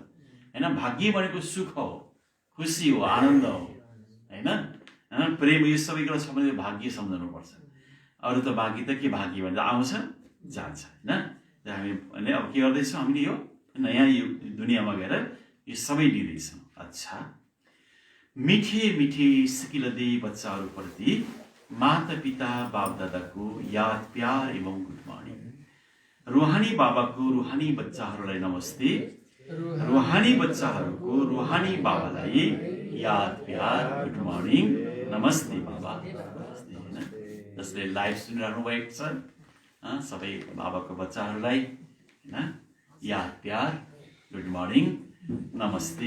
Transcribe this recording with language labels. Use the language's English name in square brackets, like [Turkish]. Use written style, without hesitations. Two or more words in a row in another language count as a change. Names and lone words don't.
[Nepali] होइन, भाग्य भनेको सुख हो, खुसी हो, आनन्द हो। होइन, प्रेम, यो सबै कुरा छ भने भाग्य सम्झनुपर्छ। अरू त बाँकी त के भाग्य भन्छ, आउँछ जान्छ। होइन, हामी भने अब के गर्दैछौँ हामीले? यो नयाँ यो दुनियाँमा गएर यो सबै लिँदैछौँ। अच्छा, मिठे मिठे सिकिलदे बच्चाहरूप्रति माता पिता बाप दादाको याद, प्यार एवं [English] good morning. [Nepali] रुहानी बाबाको रुहानी बच्चाहरूलाई नमस्ते। रुहानी बच्चाहरूको रुहानी बाबालाई याद, प्यार, [English] good morning, [Nepali] नमस्ते बाबा। जसले लाइभ सुनिरहनु भएको छ सबै बाबाको बच्चाहरूलाई होइन याद, प्यार, [English] good morning, [Nepali] नमस्ते।